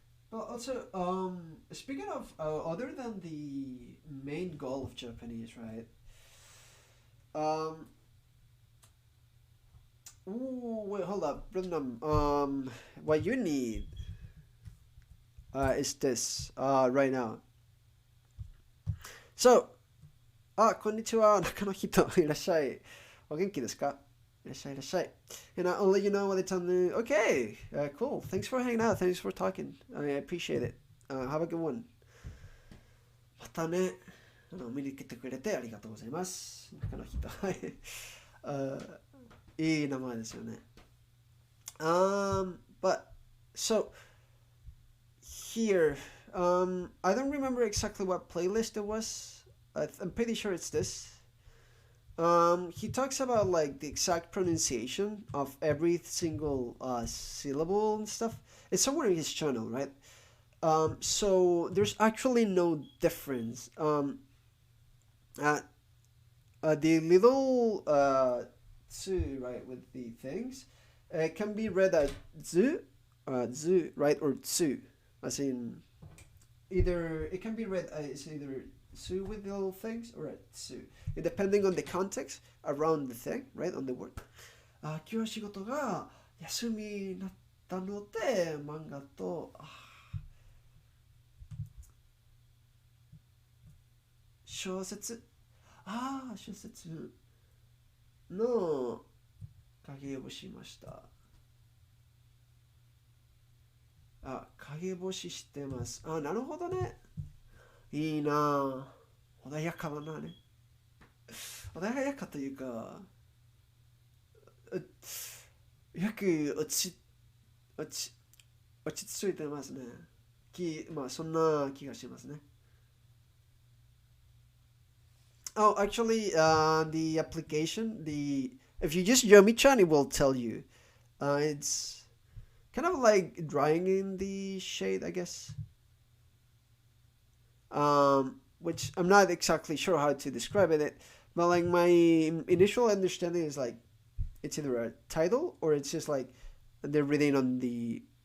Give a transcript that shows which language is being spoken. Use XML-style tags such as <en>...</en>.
<en>Well, also, speaking of, other than the main goal of Japanese, right? Um, ooh, wait, hold up, Brandon. What you need, is this, right now.</en> <ja>So, こんにちは、中の人いらっしゃい。お元気ですか？いらっしゃいいらっしゃい。</ja> <en>And I'll let you know when it's on the. Okay, cool. Thanks for hanging out. Thanks for talking. I appreciate it. Have a good one.</en> <ja>またね。見に来てくれてありがとうございます。中の人。はい。いい名前ですよね。</ja> <en>But so here, I don't remember exactly what playlist it was. I'm pretty sure it's this. He talks about like the exact pronunciation of every single syllable and stuff. It's somewhere in his channel, right? So there's actually no difference. Uh, the little tsu, right, with the things, can be read as zu, right, or tsu, as in either it can be read as either tsu with the little things or a tsu, depending on the context around the thing, right, on the word.</en> <ja>今日は仕事が休みになったので漫画と小説小説の影をしました。影干ししてます。なるほどね。いいな。穏やかだなね。穏やかというか、よく落ち着いてますね。まあそんな気がしますね。</ja> <en>Oh, actually, the application, if you just Yomi-chan, it will tell you. It's kind of like drying in the shade, I guess. Which I'm not exactly sure how to describe it, but like my initial understanding is like it's either a title or it's just like they're reading on the.</en>